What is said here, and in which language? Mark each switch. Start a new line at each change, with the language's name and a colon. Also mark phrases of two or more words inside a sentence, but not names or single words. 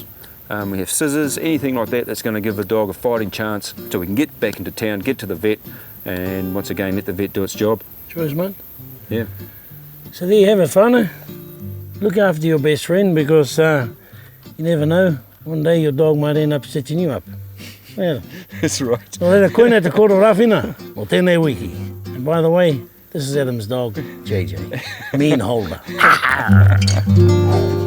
English: We have scissors, anything like that that's going to give the dog a fighting chance, so we can get back into town, get to the vet, and once again let the vet do its job. Cheers, mate. Yeah. So there you have it, whānau. Look after your best friend, because you never know, one day your dog might end up stitching you up. Yeah. That's right. Well,
Māori: e koina te kōrero rawhina o tēnei wiki.
English: And by the way, this is Adam's dog, JJ. Mean holder.